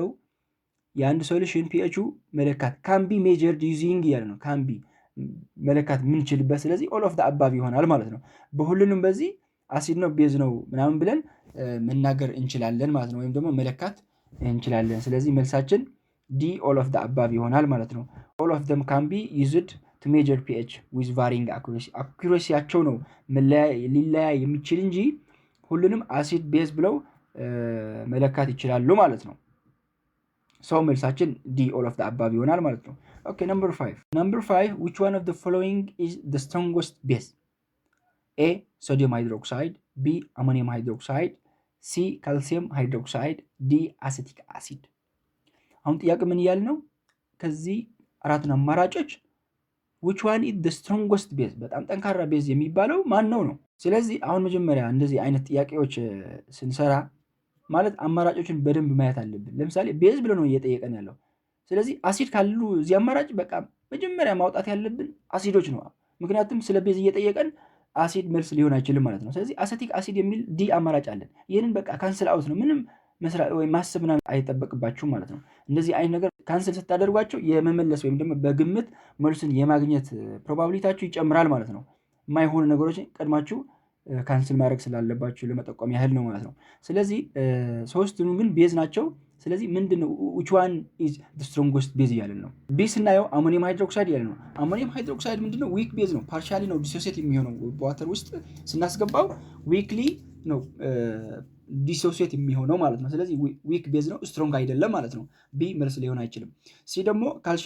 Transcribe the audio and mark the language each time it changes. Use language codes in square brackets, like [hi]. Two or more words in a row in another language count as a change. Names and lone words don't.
[am] የአንድ ሶሉሽን ፒኤቹ መለካት [en] can be measured using [am] እያለ ነው። ካምቢ መለካት የምንችልበት ስለዚህ [en] all of the above [am] ይሆናል ማለት ነው። በሁሉንም በዚህ አሲድ ነው ቤዝ ነው ምናምን ብለን መናገር እንችላለን ማለት ነው። ወይም ደግሞ መለካት እንችላለን። ስለዚህ መልሳችን [en] D all of the above [am] ይሆናል ማለት ነው። [en] all of them can be used to measure pH with varying accuracy [am] አኩሬሲያቸው ነው ሊለያይ የሚችል እንጂ ሁሉንም አሲድ ቤዝ ብለው መለካት ይችላሉ ማለት ነው። ሰው መልሳችን [en] D all of the above [am] ይሆናል ማለት ነው። ኦኬ [en] number 5 which one of the following is the strongest base? A sodium hydroxide, B ammonium hydroxide, C calcium hydroxide, D acetic acid። [am] አሁን ጥያቄ ምን እያለ ነው? ከዚህ አራቱን አማራጮች [en] which one is the strongest base [am] በጣም ጠንካራ ቤዝ የሚባለው ማን ነው? ስለዚህ አሁን መጀመሪያ እንደዚህ አይነት ጥያቄዎች ስንሰራ ማለት አማራጮችን በደንብ ማየት አለብን። ለምሳሌ ቤዝ ብሎ ነው እየጠየቀን ያለው። ስለዚህ አሲድ ካሉ እዚህ አማራጭ በቃ መጀመሪያ ማውጣት ያለብን አሲዶች ነው። ምክንያቱም ስለ ቤዝ እየጠየቀን አሲድ መልስ ሊሆን አይችልም ማለት ነው። ስለዚህ [en] acetic acid [am] የሚል ዲ አማራጭ አለን። ይህንን በቃ [en] cancel out [am] ነው። ምንም መስራት ወይ ማሰብና አይጠበቅባችሁም ማለት ነው። እንደዚህ አይነት ነገር ካንስል ስታደርጓቸው የመመለስ ወይም ደግሞ በግምት መልሱን የማግኘት ፕሮባቢሊቲያችሁ ይጨምራል ማለት ነው። የማይሆኑ ነገሮችን ቀድማችሁ ካንስል ማድረግ ስላለባችሁ ለመጠቆም ያህል ነው ማለት ነው። ስለዚህ ሶስቱም ግን ቤዝ ናቸው። ስለዚህ ምንድነው [en] which one is the strongest base [am] እያለን ነው። ቢ ስናየው [en] ammonium hydroxide [am] እያለን ነው። [en] ammonium hydroxide [am] ምንድነው [en] weak base [am] ነው። ፓርሻሊ ነው ዲሶሲየት የሚሆነው በዋተር ውስጥ ስናስገባው ዊክሊ ነው ዲሶሲየት የሚሆነው ማለት ነው። ስለዚህ [en] weak base [am] ነው፣ ስትሮንግ አይደለም ማለት ነው። ቢ መልስ ሊሆን አይችልም። ሲ ደግሞ ካልሲየም